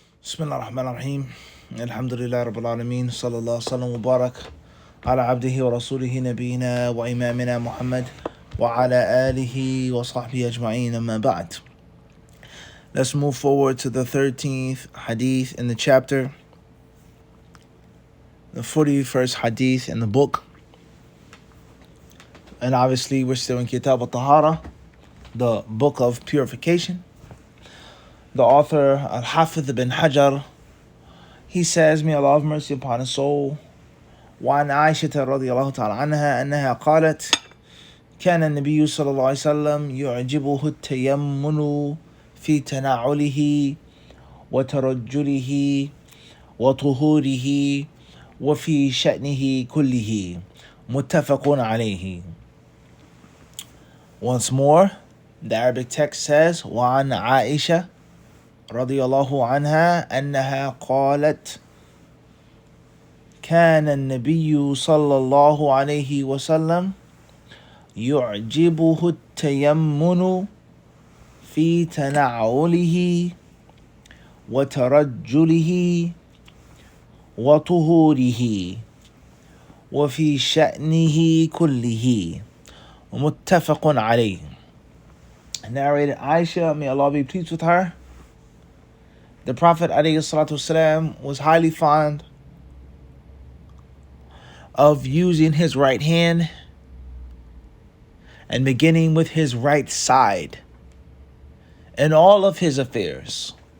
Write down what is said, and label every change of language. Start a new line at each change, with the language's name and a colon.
Arabic: بسم الله الرحمن الرحيم الحمد لله رب العالمين صلى الله وسلم وبارك على عبده ورسوله نبينا وإمامنا محمد وعلى آله وصحبه أجمعين أما بعد.
English: Let's move forward to the 13th hadith in the chapter, the 41st hadith in the book. And obviously we're still in Kitab al-Tahara, the book of purification. The author, Al-Hafidh ibn Hajar, he says, may Allah have mercy upon his soul,
Arabic: وعن عائشة رضي الله تعالى عنها أنها قالت كان النبي صلى الله عليه وسلم يعجبه التيمن في تنعله وترجله وطهوره وفي شأنه كله متفق عليه.
English: Once more, the Arabic text says
Arabic: وعن عائشة رضي الله عنها أنها قالت كان النبي صلى الله عليه وسلم يعجبه التيمن في تنعله وترجله وطهوره وفي شأنه كله متفق عليه.
English: Narrated Aisha, may Allah be pleased with her, the Prophet ﷺ was highly fond of using his right hand and beginning with his right side in all of his affairs.